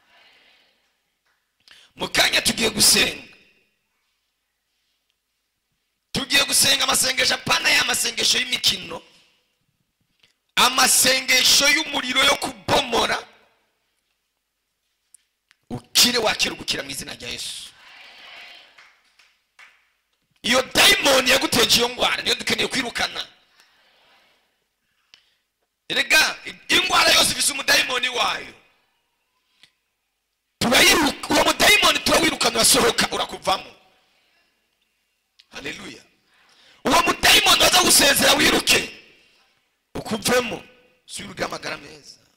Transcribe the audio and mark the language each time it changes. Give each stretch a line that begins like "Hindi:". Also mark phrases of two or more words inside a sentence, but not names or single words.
Rundi: Mukanya tugiye gusenga. Tugiye gusenga amasengesho apana y'amasengesho y'imikino, amasengesho y'umuriro yo kubomora. Ukire wakira gukira mu izina rya Yesu. Iyo daimoni yaguteje iyo ngwara niyo dukeneye kwirukana. Erega ingwara yose ifise umudaimoni wayo. Turayiruka, uwo mudaimoni turawirukana, urasohoka, urakuvamo. Haleluya. Uwo mudaimoni waza gusezera wiruke, ukuvemo, subiruka amagara meza.